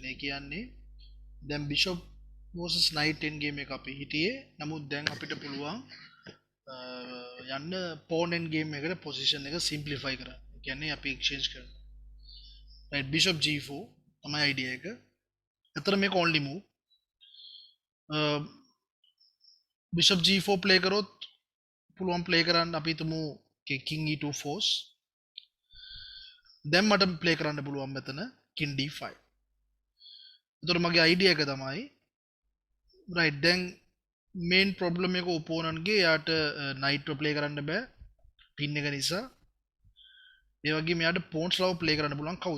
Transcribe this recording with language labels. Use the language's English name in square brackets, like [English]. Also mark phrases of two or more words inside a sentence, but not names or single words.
[Sinhala] ඒ කියන්නේ දැන් [English] bishop vs knight end game [Sinhala] එක අපි හිටියේ. නමුත් දැන් අපිට පුළුවන් යන්න [English] pawn end game [Sinhala] එකට පොසිෂන් එක සිම්ප්ලිෆයි කරන්න. ඒ කියන්නේ අපි එක්ස්චේන්ජ් කරනවා. [English] right bishop g4 [Sinhala] තමයි idea එක. එතන මේක [English] only move. bishop g4 play [Sinhala] කරොත් පුළුවන් play කරන්න අපි හිතමු [English] king e2 force. [Sinhala] දැන් මට play කරන්න පුළුවන් මෙතන [English] king d5. [Sinhala] එතකොට මගේ idea එක තමයි right දැන් [English] main problem [Sinhala] එක opponent ගේ යාට knight එක play කරන්න බෑ pin එක නිසා. ඒ වගේම යාට pawns ලව play කරන්න පුළුවන් කවුද?